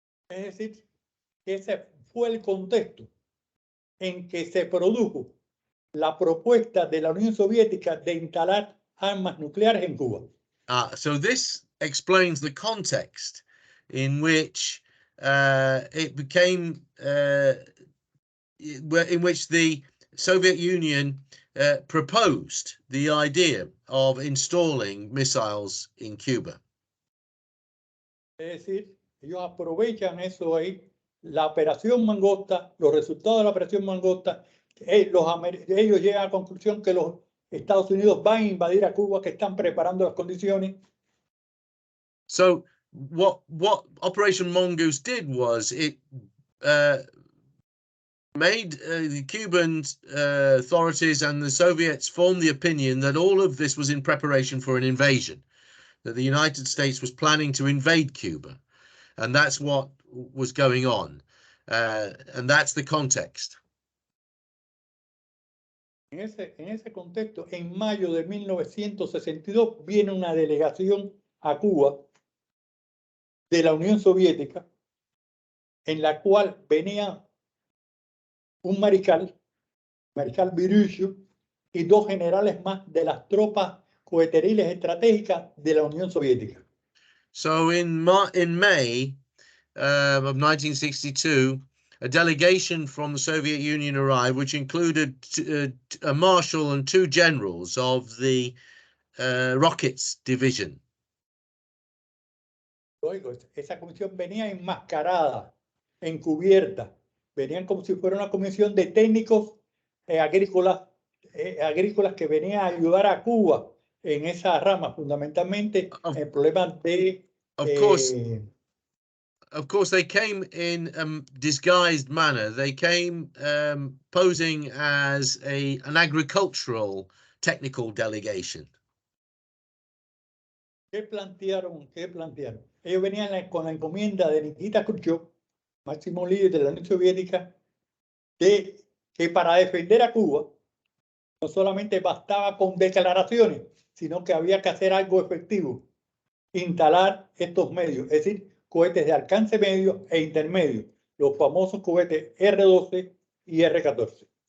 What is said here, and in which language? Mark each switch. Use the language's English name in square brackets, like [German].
[Spanish] Es decir, ese fue el contexto en que se produjo la propuesta de la Unión Soviética de instalar armas nucleares en Cuba. [English] So this explains the context in which it became, in which the Soviet Union proposed the idea of installing missiles in Cuba. [Spanish] Es decir, ellos aprovechan eso ahí, la operación Mangosta, los resultados de la operación Mangosta. Ellos llegan a la conclusión que los Estados Unidos va a invadir a Cuba, que están preparando las condiciones. [English] So what Operation Mongoose did was it made the Cuban authorities and the Soviets form the opinion that all of this was in preparation for an invasion, that the United States was planning to invade Cuba, and that's what was going on, and that's the context. [Spanish] En ese contexto, en mayo de 1962 viene una delegación a Cuba de la Unión Soviética, en la cual venía un mariscal Virusio, y dos generales más de las tropas coheteriles estratégicas de la Unión Soviética. [English] So in May of 1962, a delegation from the Soviet Union arrived, which included a marshal and two generals of the Rockets Division. [Spanish] Oigo, esa comisión venía enmascarada, encubierta. Venían como si fuera una comisión de técnicos agrícolas que venían a ayudar a Cuba en esa rama, fundamentalmente en problemas de... [English] Of course, they came in a disguised manner. They came posing as an agricultural technical delegation. [Spanish] ¿Qué plantearon? Ellos venían con la encomienda de Nikita Khrushchev, máximo líder de la Unión Soviética, de que para defender a Cuba no solamente bastaba con declaraciones, sino que había que hacer algo efectivo, instalar estos medios, es decir, cohetes de alcance medio e intermedio, los famosos cohetes R-12 y R-14.